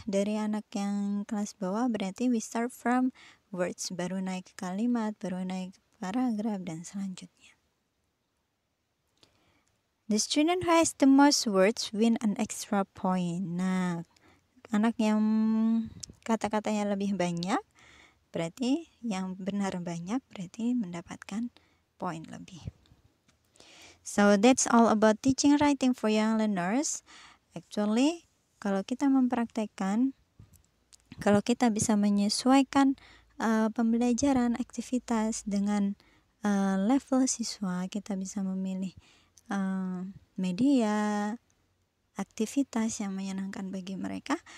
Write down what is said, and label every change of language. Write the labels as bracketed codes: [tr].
[id] Dari anak yang kelas bawah berarti [en] we start from words, [id] baru naik ke kalimat, baru naik ke paragraf dan selanjutnya. [en] The student who has the most words win an extra point. [id] Nah, anak yang kata-katanya lebih banyak berarti yang benar banyak berarti mendapatkan poin lebih. [en] So that's all about teaching writing for young learners. [id] Actually, kalau kita mempraktekkan, kalau kita bisa menyesuaikan pembelajaran aktivitas dengan level siswa, kita bisa memilih media aktivitas yang menyenangkan bagi mereka.